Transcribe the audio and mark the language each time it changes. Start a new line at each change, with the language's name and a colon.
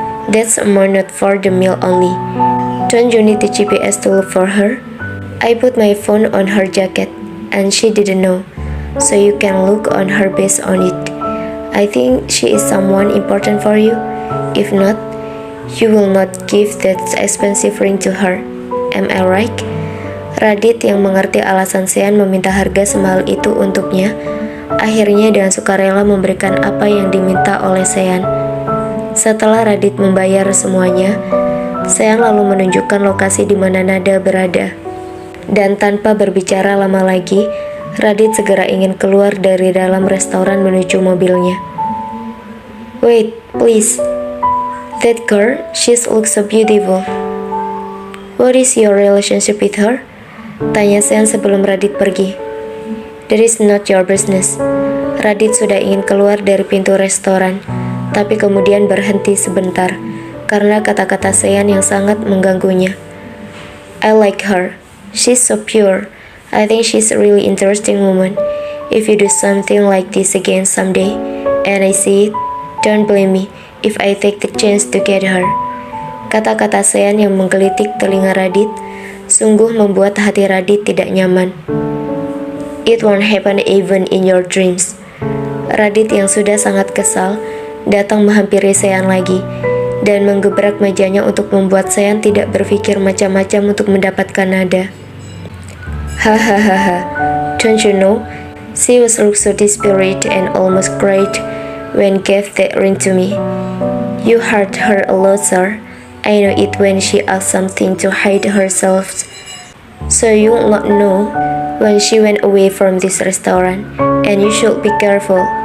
English: That's amount not for the meal only. Don't you need the GPS to look for her? I put my phone on her jacket and she didn't know, so you can look on her based on it. I think she is someone important for you. If not, you will not give that expensive ring to her. Am I right?
Indonesian: Radit yang mengerti alasan Sean meminta harga semahal itu untuknya, akhirnya dengan sukarela memberikan apa yang diminta oleh Sean. Setelah Radit membayar semuanya, Sean lalu menunjukkan lokasi di mana Nada berada. Dan tanpa berbicara lama lagi, Radit segera ingin keluar dari dalam restoran menuju mobilnya.
English: Wait, please. That girl, she looks so beautiful. What is your relationship with her?
Indonesian: Tanya Sean sebelum Radit pergi.
English: That is not your business.
Indonesian: Radit sudah ingin keluar dari pintu restoran, tapi kemudian berhenti sebentar karena kata-kata Sean yang sangat mengganggunya.
English: I like her. She's so pure. I think she's a really interesting woman. If you do something like this again someday, and I see it, don't blame me if I take the chance to get her.
Indonesian: Kata-kata Sean yang menggelitik telinga Radit sungguh membuat hati Radit tidak nyaman.
English: It won't happen even in your dreams.
Indonesian: Radit yang sudah sangat kesal datang menghampiri Sean lagi dan menggebrak mejanya untuk membuat Sean tidak berpikir macam-macam untuk mendapatkan Nada.
English: Hahaha, don't you know? She was look so desperate and almost cried when gave that ring to me. You hurt her a lot, sir. I know it when she asked something to hide herself. So you will not know when she went away from this restaurant, and you should be careful.